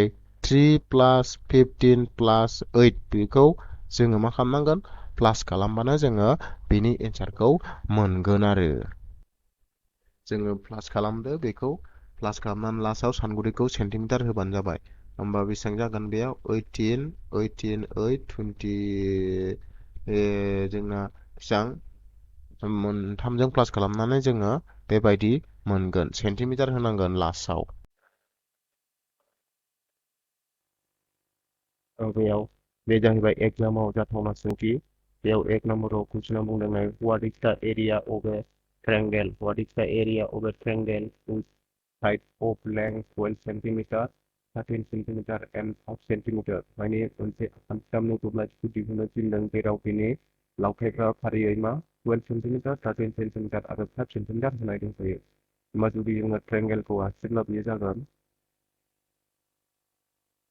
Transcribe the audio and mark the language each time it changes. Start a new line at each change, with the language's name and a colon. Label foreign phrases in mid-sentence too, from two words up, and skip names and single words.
Bodo: 3 प्लास 15 प्लास 8 बेखौ जोङो मा खालामनांगोन प्लास खालामबानो जोङो बेनि एन्सारखौ मोनगोन आरो जोङो प्लास खालामदो बेखौ प्लास खालामनानै लास्टआव सानगुदैखौ सेन्टिमिटार होबानो जाबाय होमबा बेसेबां जागोन बेयाव 18 8 20 जोंना बेसेबां मोनथामजों प्लास खालामनानै जोङो बेबायदि मोनगोन सेन्टिमिटार होनांगोन लास्टआव बेयाव बे जाहैबाय एग्जामाव जाथावना सोंथि बेयाव 1 नम्बराव कुइसनाव बुंदों what is the area अफ ए ट्रायंगल what is the area of a triangle with side of length 12 cm 13 cm and 5 cm माने मोनसे आखान्थिथामनि दब्लायथिखौ दिहुननो थिनदों जेराव बेनि लावथायफ्रा फारियै मा 12 cm 13 cm आरो 5 cm होनाय दंखायो होमबा जुदि जोङो ट्रायंगलखौ आखिब्ला बेयो जागोन